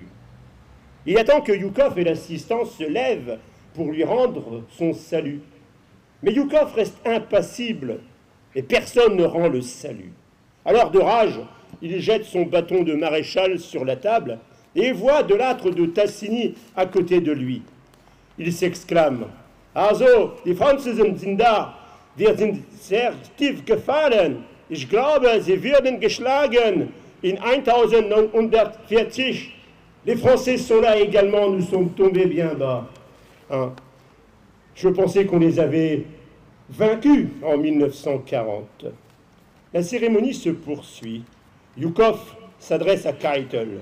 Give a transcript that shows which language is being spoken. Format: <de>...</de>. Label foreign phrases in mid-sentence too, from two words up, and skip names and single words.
<fr>Il attend que Yukov et l'assistance se lèvent pour lui rendre son salut. Mais Yukov reste impassible et personne ne rend le salut. Alors de rage, il jette son bâton de maréchal sur la table et voit Delattre de Tassigny à côté de lui. Il s'exclame</fr> <de>« Also, die Franzosen sind da, wir sind sehr tief gefallen. Ich glaube, sie werden geschlagen in 1940.</de> <fr>» Les Français sont là également, nous sommes tombés bien bas. Hein? Je pensais qu'on les avait vaincus en 1940. La cérémonie se poursuit. Yukov s'adresse à Keitel.</fr>